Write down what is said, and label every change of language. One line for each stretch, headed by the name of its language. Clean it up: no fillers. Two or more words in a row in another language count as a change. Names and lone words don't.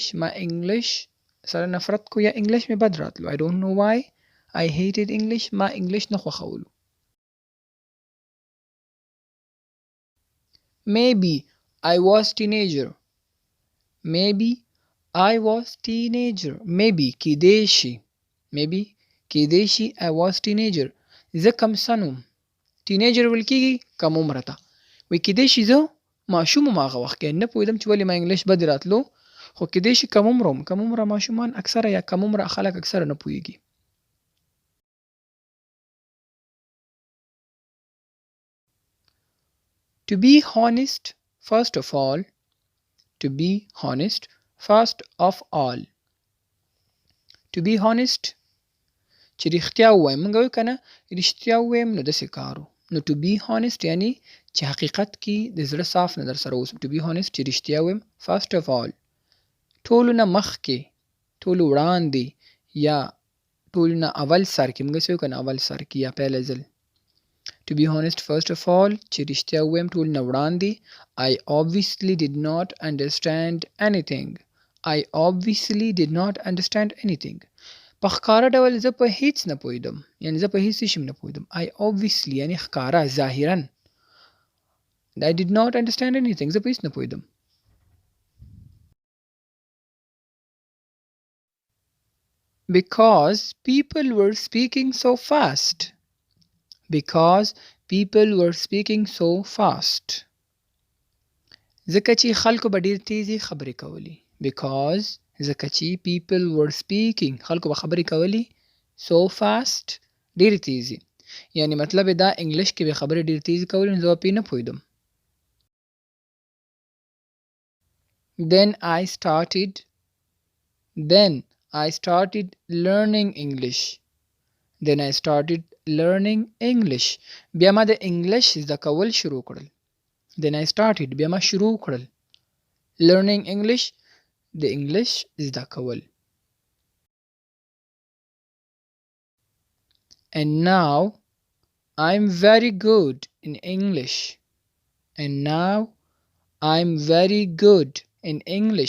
Pashto: ما انګلیش سره نفرت کو یا انګلیش مې بد راتلو.
English: I don't know why. I hated English.
Pashto: ما انګلیش نه خوښولو.
English: Maybe I was teenager. Maybe I was teenager. Maybe
Pashto: کېدی شي.
English: Maybe
Pashto: کېدی شي
English: I was teenager.
Pashto: زه کم سن وم. teenager ویل کېږي کم عمره ته. وایي کېدی شي زه ماشوم وم هغه وخت کې. نه پوهېدم چې ولې ما انګلیش بد راتلو. خو کېدی شي کم عمره وم. کم عمره ماشومان اکثره یا کم عمره خلک اکثره نه پوهېږي.
English: To be honest, first of all. To be honest, first of all. To be honest
Pashto: چې رښتیا ووایم. موږ وایو که نه رښتیا ووایم نو داسې کار و. نو
English: to be honest
Pashto: یعنی چې حقیقت کې د زړه صاف نه در سره اوسم.
English: To be honest
Pashto: چې رښتیا ووایم.
English: First of all
Pashto: ټولو نه مخکې ټولو وړاندې یا ټولو نه اول سر کې. موږ څه وایو که نه اول سر کې یا پیل ځل. To be honest, first of all چې رښتیا ووایم ټولو نه وړاندې.
English: I obviously did not understand anything. I obviously did not understand anything.
Pashto: په ښکاره ډول زه په هیڅ نه پوهېدم. یعنی زه په هیڅ شي نه پوهېدم.
English: I obviously
Pashto: یعنی ښکاره ظاهرا.
English: I did not understand anything.
Pashto: زه په هیڅ نه پوهېدم.
English: Because people were speaking so fast. Because people were speaking so fast.
Pashto: ځکه چې خلکو به ډېر تیزې خبرې کولې.
English: Because
Pashto: ځکه چې
English: people were speaking
Pashto: خلکو به خبرې کولې
English: so fast
Pashto: ډېرې تیزې. یعنی مطلب یې دا انګلیش کې به خبرې ډېرې تیزې کولې نو زه به پرې نه پوهېدم.
English: Then I started learning English. Then I started learning English.
Pashto: بیا ما د انګلیش زده کول شروع کړل.
English: Then I started
Pashto: بیا ما شروع کړل.
English: Learning English
Pashto: د انګلیش زده کول.
English: And now I'm very good in English. And now I'm very good in English.